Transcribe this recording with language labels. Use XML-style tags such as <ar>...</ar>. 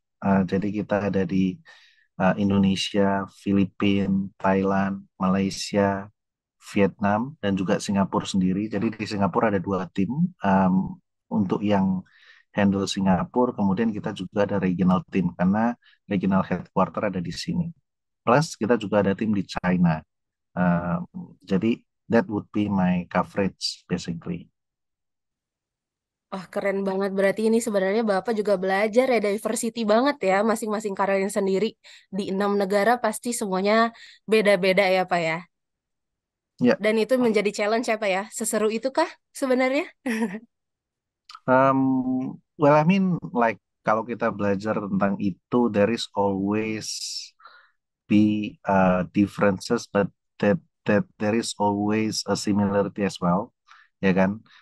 <id>Jadi kita ada di Indonesia, Filipina, Thailand, Malaysia, Vietnam, dan juga Singapura sendiri. Jadi di Singapura ada 2 tim untuk yang handle Singapura. Kemudian kita juga ada regional team karena regional headquarter ada di sini. Plus kita juga ada tim di China.</id> <en>Um,</en> <id>jadi</id> <en>that would be my coverage basically.</en> <id>Wah, keren banget. Berarti ini sebenarnya Bapak juga belajar ya, diversity banget ya, masing-masing karyawan sendiri. Di 6 negara pasti semuanya beda-beda ya Pak ya. Ya, Dan itu menjadi challenge apa ya? Seseru itu kah sebenarnya?</id> <en>well, I mean, like</en> <id>kalau kita belajar tentang itu,</id> <en>there is always be differences, but that there is always a similarity as well,</en> <id>ya kan?</id>